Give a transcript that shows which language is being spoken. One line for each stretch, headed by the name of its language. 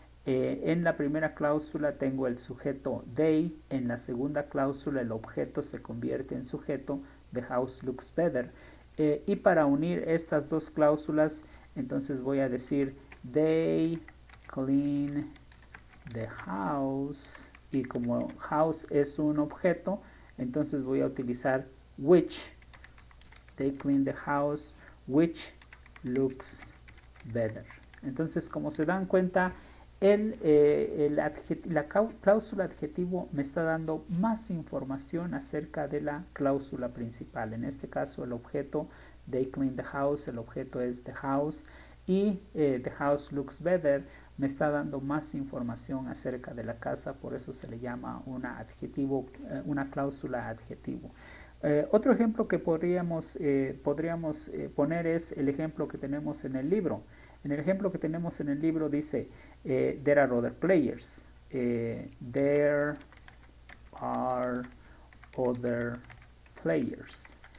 Spanish: En la primera cláusula tengo el sujeto they, en la segunda cláusula el objeto se convierte en sujeto,
English: the house looks better.
Spanish: Y para unir estas dos cláusulas, entonces voy a decir
English: they clean the house,
Spanish: y como house es un objeto, entonces voy a utilizar which.
English: They clean the house, which looks better.
Spanish: Entonces, como se dan cuenta, la cláusula adjetivo me está dando más información acerca de la cláusula principal. En este caso, el objeto
English: they clean the house,
Spanish: el objeto es the house, y
English: the house looks better
Spanish: me está dando más información acerca de la casa, por eso se le llama una cláusula adjetivo. Otro ejemplo que podríamos poner es el ejemplo que tenemos en el libro. En el ejemplo que tenemos en el libro dice,
English: there are other players. There are other players.